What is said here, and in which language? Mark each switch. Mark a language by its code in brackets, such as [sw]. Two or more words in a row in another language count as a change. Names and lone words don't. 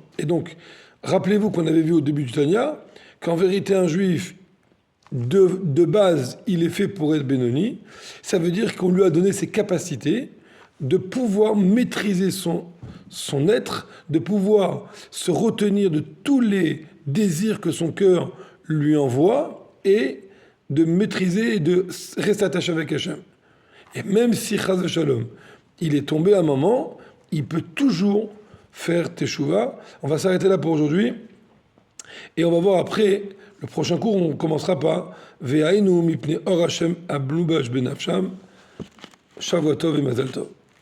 [fr] Et donc, rappelez-vous qu'on avait vu au début du Tanya, qu'en vérité un juif, de base, il est fait pour être Benoni, ça veut dire qu'on lui a donné ses capacités de pouvoir maîtriser son être, de pouvoir se retenir de tous les désirs que son cœur lui envoie et de maîtriser et de rester attaché avec Hachem. Et même si, [he] חס ושלום, [fr] il est tombé à un moment, il peut toujours faire teshuva. On va s'arrêter là pour aujourd'hui et on va voir après, le prochain cours, on commencera par [he] ואינו מפני אור ה' המלובש בנפשם, שבוע טוב [fr] et [he] מזל טוב.